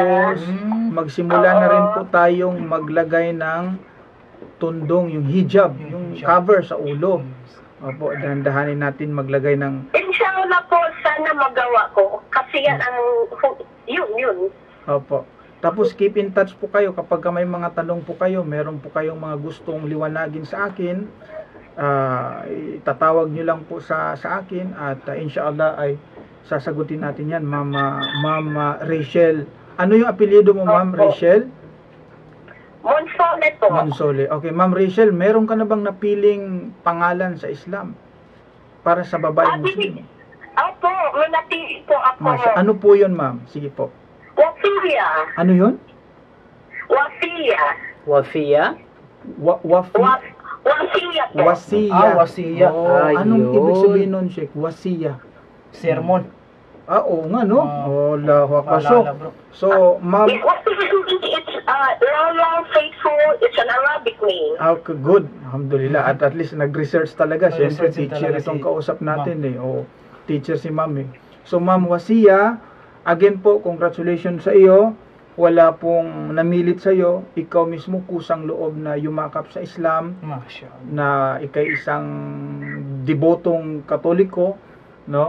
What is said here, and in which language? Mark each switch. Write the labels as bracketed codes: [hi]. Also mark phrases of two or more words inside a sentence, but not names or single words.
[tl] Tapos, magsimula na rin po tayong maglagay ng tundong, yung hijab, yung cover sa ulo. Opo, dahan-dahanin natin maglagay ng... Inshallah po, sana magawa ko. Kasi yan ang... Yun. Opo. Tapos [en] keep in touch [tl] po kayo kapag may mga tanong po kayo, meron po kayong mga gustong liwanagin sa akin, itatawag nyo lang po sa akin, at inshallah ay sasagutin natin yan. Mama Rachel. Ano yung apelyido mo, Ma'am Rachel? Monsole po. Monsole. Okay, Ma'am Rachel, meron ka na bang napiling pangalan sa Islam para sa babaeng Muslim? Opo, may napili po ako. Ano po yun, ma'am? Sige po. Wafia. Ano yun? Wafia. Wafia? Wasiya po. Wasiya. Wasiya. Oh, anong Ayun. ibig sabihin nun, Sheikh? Wasiya. Sermon. Oo nga, no? [ar] الله أكبر. [tl] Maalala, bro. So, ma'am, [en] It's loyal, faithful. It's an Arabic name. okay, good. Alhamdulillah. [tl] At least nag-research talaga. Siyempre, Nag-research din teacher talaga itong si kausap natin eh. O, teacher si ma'am eh. So, ma'am Wasiya, again po, congratulations sa iyo. Wala pong namilit sa iyo. Ikaw mismo kusang loob na yumakap sa Islam, [ar] ما شاء الله. [tl] na ikay isang debotong Katoliko, no?